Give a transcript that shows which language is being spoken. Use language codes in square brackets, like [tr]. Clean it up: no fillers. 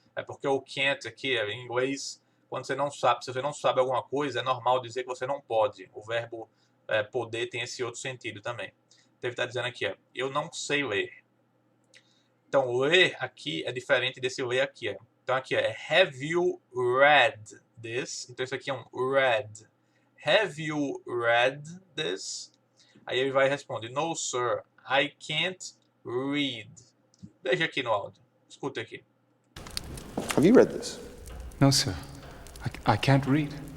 [pt] É porque o can't aqui, em inglês, quando você não sabe, se você não sabe alguma coisa, é normal dizer que você não pode. O verbo poder tem esse outro sentido também. Então ele está dizendo aqui, eu não sei ler. Então ler aqui é diferente desse ler aqui. Então aqui [en] have you read this? [pt] Então isso aqui é um read. [en] Have you read this? [pt] Aí ele vai responder, [en] no sir, I can't read. [pt] Veja aqui no áudio. Escuta aqui. [en] Have you read this? No, sir. I can't read.